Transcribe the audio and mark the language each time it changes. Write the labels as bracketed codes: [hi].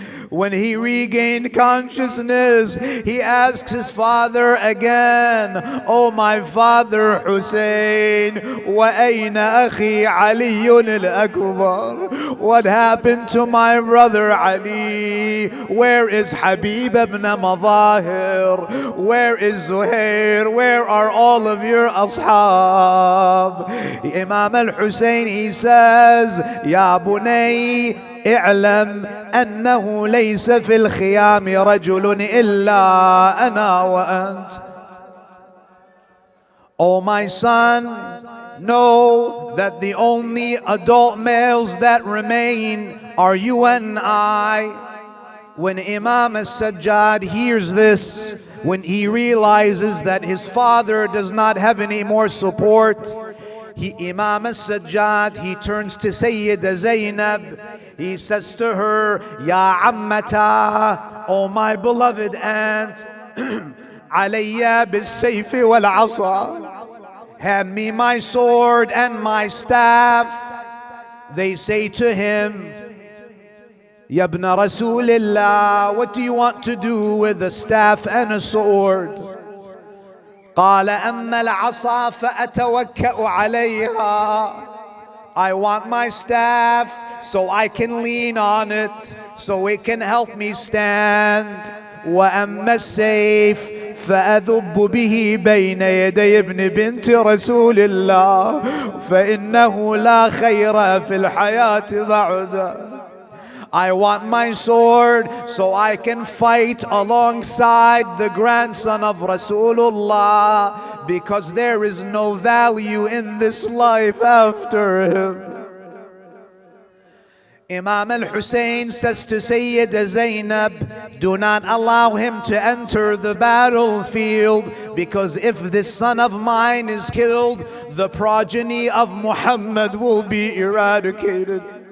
[en] When he regained consciousness, he asks his father again, Oh my father Hussein, [ar] wa ayna akhi Ali al-Akbar? [en] What happened to my brother Ali? Where is Habib ibn Madahir? Where is Zuhair? Where are all of your ashab? Imam al-Hussein, he says, [ar] Ya bunay, اعلم أنه ليس في الخيام رجل إلا أنا وأنت. [en] Oh my son, know that the only adult males that remain are you and I. When Imam al-Sajjad hears this, when he realizes that his father does not have any more support, Imam al-Sajjad, he turns to Sayyida Zainab. He says to her, [ar] Ya Ammata, [en] oh my beloved aunt, [ar] Alayya bis-sayfi wal-asa. [en] Hand me my sword and my staff. They say to him, [ar] Ya ibn Rasulillah, [en] what do you want to do with a staff and a sword? [ar] قال أما العصا فأتوكأ عليها. [en] I want my staff so I can lean on it, so it can help me stand. [ar] وأما السيف فأذب به بين يدي ابن بنت رسول الله فإنه لا خير في الحياة بعده. [en] I want my sword so I can fight alongside the grandson of Rasulullah, because there is no value in this life after him. Imam Al-Hussain says to Sayyida Zainab, do not allow him to enter the battlefield, because if this son of mine is killed, the progeny of Muhammad will be eradicated.